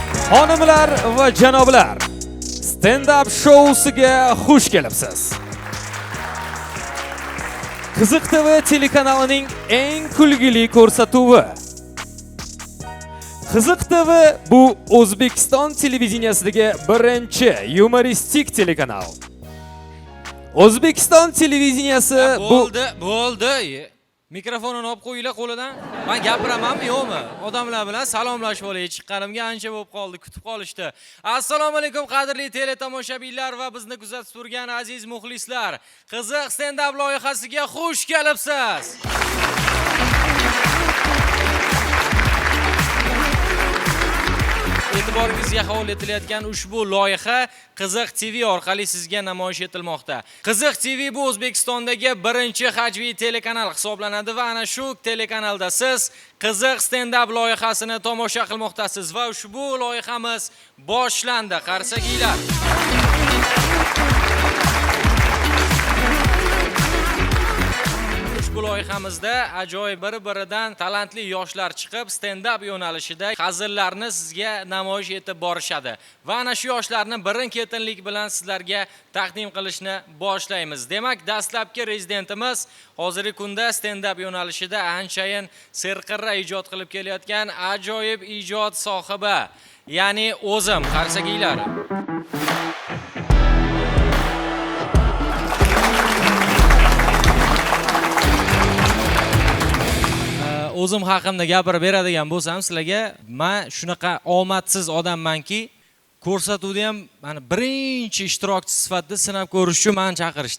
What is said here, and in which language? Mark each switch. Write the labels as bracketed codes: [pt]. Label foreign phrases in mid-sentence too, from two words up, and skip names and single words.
[uz] Xonimlar va janoblar, stand-up shousiga xush kelibsiz. Qiziq TV telekanalining eng kulgili ko'rsatuvi. Qiziq TV bu O'zbekiston televizioniyasidagi birinchi yumoristik telekanal. O'zbekiston televiziyaniyasi bo'ldi. Mikrofonini olib qo'yinglar qo'lidan. Men gapiramanmi, yo'qmi? Odamlar bilan salomlashib olay. Chiqqanimga ancha bo'lib qoldi, kutib qolishdi. Assalomu alaykum qadrli teletomoshabinlar va bizni kuzatib turgan aziz muxlislar. Qiziq stand-up loyihasiga xush kelibsiz. E'tiboringizga havola etilayotgan ushbu loyiha Qiziq TV orqali sizga namoyish etilmoqda. Qiziq TV bu O'zbekistondagi birinchi hajviy telekanal hisoblanadi va ana shu telekanalda siz Qiziq stand-up loyihasini tomosha qilmoqdasiz va ushbu loyihamiz boshlandi. Qarsakiylar. Bu loyihamizda ajoyib bir-biridan talantli yoshlar chiqib, stand-up yo'nalishida hazillarni sizga namoyish etib borishadi. Va ana shu yoshlarni birin-ketinlik bilan sizlarga taqdim qilishni boshlaymiz. Demak, dastlabki rezidentimiz hozirgi kunda stand-up yo'nalishida anchayin serqirra ijod qilib kelayotgan ajoyib ijod sohibi, ya'ni o'zim, qarsakiylar. O'zim haqimda gapirib beradigan bo'lsam, sizlarga men shunaqa omadsiz odammanki, ko'rsatuvda ham meni birinchi ishtirokchi sifatida sinab ko'rish uchun meni chaqirishdi.